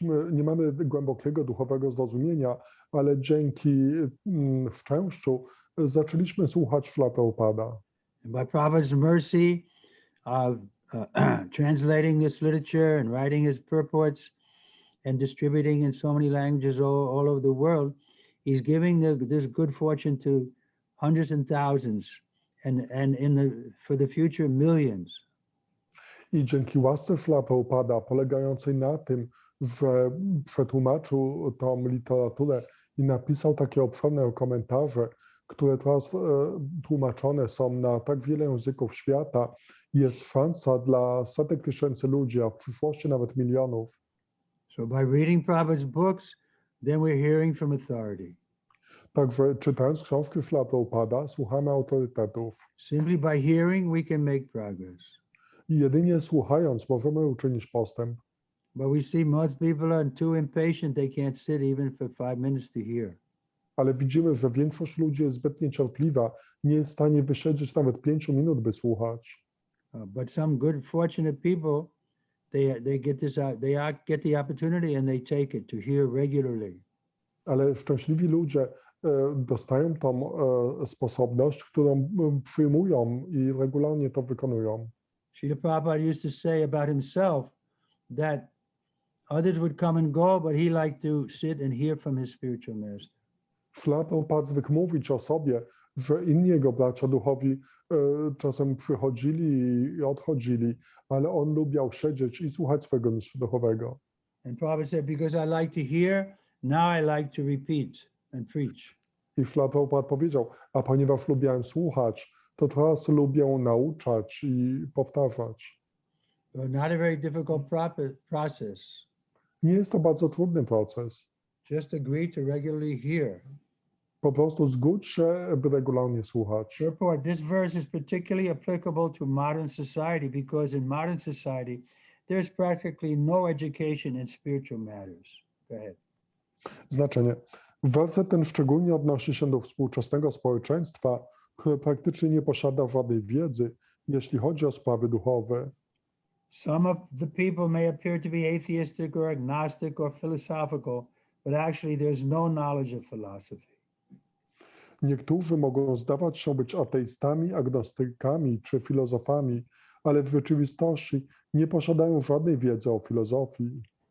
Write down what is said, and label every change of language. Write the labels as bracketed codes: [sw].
[pl] Nie mamy głębokiego duchowego zrozumienia, ale dzięki szczęściu zaczęliśmy słuchać Srila Prabhupada. [en] And by Prabhupada's mercy of translating this literature and writing his purports and distributing in so many languages all over the world, he's giving this good fortune to hundreds and thousands, and for the future millions. [pl] I dzięki łasce Srila Prabhupada, polegającej na tym, że przetłumaczył tą literaturę i napisał takie obszerne komentarze, które teraz tłumaczone są na tak wiele języków świata, jest szansa dla setek tysięcy ludzi, a w przyszłości nawet milionów. [en] So by reading Prabhupada's books, then we're hearing from authority. [pl] Także czytając książki Srila Prabhupada, słuchamy autorytetów. [en] Simply by hearing, we can make progress. [pl] I jedynie słuchając możemy uczynić postęp. [en] But we see most people are too impatient, they can't sit even for 5 minutes to hear. [pl] Ale widzimy, że większość ludzi jest zbyt niecierpliwa, nie jest w stanie wysiedzieć nawet 5 minut, by słuchać. [en] But some good, fortunate people, they get the opportunity and they take it to hear regularly. [pl] Ale szczęśliwi ludzie dostają tą sposobność, którą przyjmują i regularnie to wykonują. [en] Srila Prabhupada used to say about himself that others would come and go, but he liked to sit and hear from his spiritual master. [pl] Srila Prabhupada zwykł mówić o sobie, że inni jego bracia duchowi czasem przychodzili i odchodzili, ale on lubiał siedzieć i słuchać swojego mistrza duchowego. [en] And Prabhupada said, because I like to hear, now I like to repeat and preach. [pl] I Srila Prabhupada powiedział, a ponieważ lubiłem słuchać, to teraz lubię nauczać i powtarzać. [en] So not a very difficult process. [pl] Nie jest to bardzo trudny proces. [en] Just agree to regularly hear. [pl] Po prostu zgódź się, by regularnie słuchać. [en] Therefore, this verse is particularly applicable to modern society because in modern society, there's practically no education in spiritual matters. Go ahead. [pl] Znaczenie. Werset ten szczególnie odnosi się do współczesnego społeczeństwa, które praktycznie nie posiada żadnej wiedzy, jeśli chodzi o sprawy duchowe. [en] Some of the people may appear to be atheistic or agnostic or philosophical, but actually there's no knowledge of philosophy. [pl] Niektórzy mogą zdawać się być ateistami, agnostykami czy filozofami, ale w rzeczywistości nie posiadają żadnej wiedzy o filozofii.